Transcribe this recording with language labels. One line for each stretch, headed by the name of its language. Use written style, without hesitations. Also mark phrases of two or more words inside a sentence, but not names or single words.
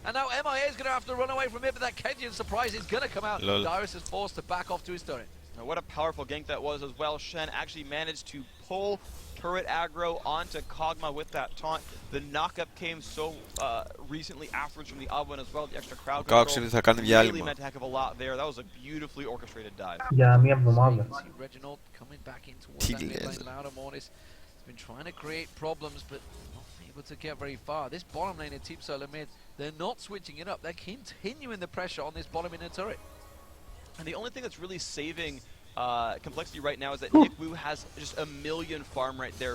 English: And now MIA is going to have to run away from it, but that Kenyan surprise is going to come out. Lol. Dyrus is forced to back off to his turret. Now, what a powerful gank that was as well. Shen actually managed to pull turret aggro onto Kog'Maw with that taunt. The knockup came so recently afterwards from the Auden as well. The extra crowd control
Greek: θα κάνει
English: really
Greek: διάλειμμα.
English: meant a heck of a lot there. That was a beautifully orchestrated dive.
Greek: Για μία εβδομάδα.
English: See Reginald coming back in towards that mid lane. Laudamonis has been trying to create problems, but not able to get very far. This bottom lane in Team Solo mid, they're not switching it up. They're continuing the pressure on this bottom inner turret. And the only thing that's really saving Complexity right now is that Nick Wu has just a million farm right there.